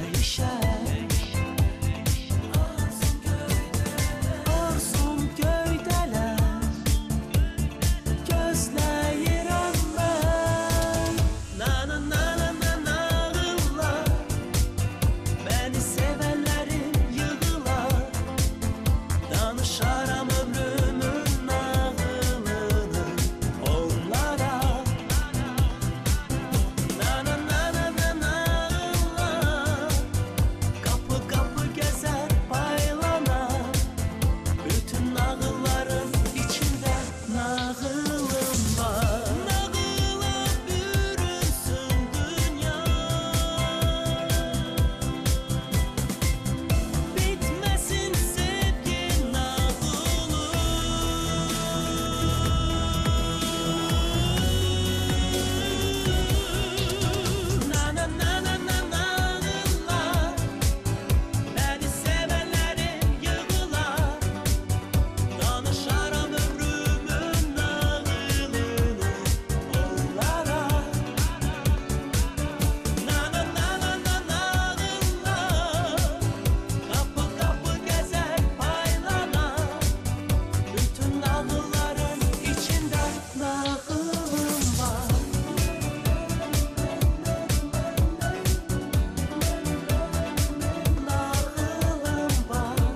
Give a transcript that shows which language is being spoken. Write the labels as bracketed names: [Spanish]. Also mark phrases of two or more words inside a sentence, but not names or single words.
[Azerbaijani] meşəl Arsun göydələr Gözləyirəm mən Nana nana nana ağırlar Məni sevənlərin yığılar Danışaram ömrümün nağılını onlara Nana nana nana ağırlar [Turkish] Kapı kapı gezer paylanar [Azerbaijani] Bütün nağılların içinde nağılım var Nağıla bürünsün dünya Bitmesin sevgi nağılı Nana nana nana ağırlar [Turkish] Beni sevenlerin [Azerbaijani] yığılar Danışaram ömrümün nağılını onlara Nana nana nana ağırlar [Turkish] Kapı kapı gezer paylanar [Azerbaijani] Bütün nağılların içinde nağılım var Nağılım var